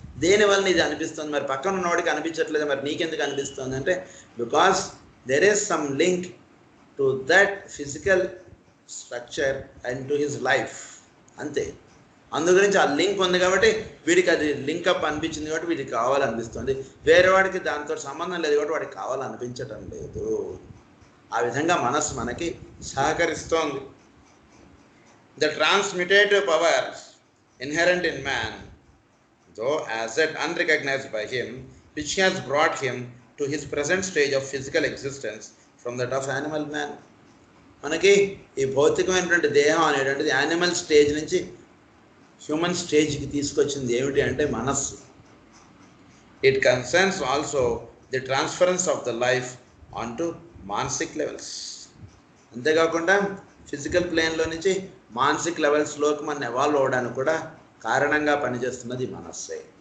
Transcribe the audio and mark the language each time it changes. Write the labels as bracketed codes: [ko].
[te] దేనివల్ల ఇది అనిపిస్తుంది? మరి పక్కన ఉన్నవాడికి అనిపించట్లేదు, మరి నీకెందుకు అనిపిస్తుంది అంటే [en] because there is some link to that physical structure and to his life, [te] అంతే. అందుగురించి ఆ లింక్ ఉంది కాబట్టి వీడికి అది లింకప్ అనిపించింది కాబట్టి వీడికి కావాలనిపిస్తుంది. వేరే వాడికి దాంతో సంబంధం లేదు కాబట్టి వాడికి కావాలనిపించటం లేదు. ఆ విధంగా మనస్సు మనకి సహకరిస్తోంది. [en] The transmutative powers inherent in man, though as yet unrecognized by him, which has brought him to his present stage of physical existence from that of animal man. [te] మనకి ఈ భౌతికమైనటువంటి దేహం అనేటువంటిది యానిమల్ స్టేజ్ నుంచి హ్యూమన్ స్టేజ్కి తీసుకొచ్చింది ఏమిటి అంటే మనస్సు. [en] It concerns also the transference of the life on to మానసిక్ levels. [te] అంతేకాకుండా ఫిజికల్ ప్లేన్లో నుంచి మానసిక్ లెవెల్స్లోకి మనం ఎవాల్వ్ అవ్వడానికి కూడా కారణంగా పనిచేస్తున్నది మనస్సే.